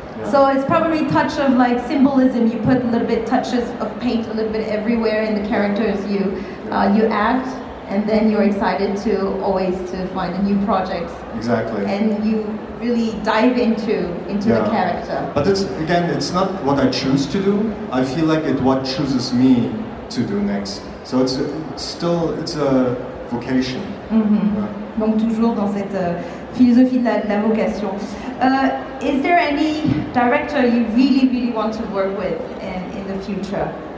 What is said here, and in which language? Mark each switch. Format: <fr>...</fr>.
<en>so it's probably a touch of symbolism. You put a little bit touches of paint a little bit everywhere in the characters you act, and then you're excited to always find a new project. Exactly. And you really dive into the character. But it's not what I choose to do. I feel like it's what chooses me to do next. So it's a vocation.</en> <fr>Donc toujours dans cette philosophie de la vocation.</fr> <en>Is there any director you really want to work with in the future?</en>